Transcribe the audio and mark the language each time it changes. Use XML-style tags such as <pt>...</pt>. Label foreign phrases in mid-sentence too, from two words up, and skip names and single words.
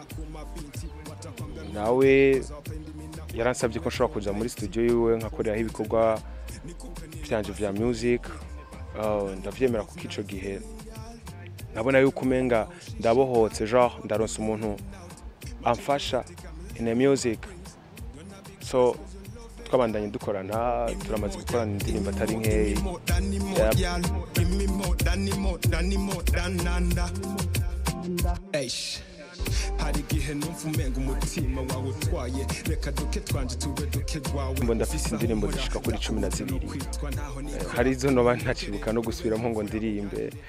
<rn>nawe yaransabye ko nshobora kuja muri studio yiwe nkakorera ibikorwa byanje vya music ndavyemera ku kico gihe nabona yuko umenga ndabohotse genre ndaronse umuntu amfasha</rn> <en>in the music</en> <rn>so twabandanye dukorana turamaze gukorana indirimbo atari nkeyi hari igihe numva umenga umutima wawe utwaye reka duke twanje tube duke rwawe mbo ndafise indirimbo zishika kuri 12 hari izo noba ntacibuka no gusubiramo ngo ndirimbe</rn>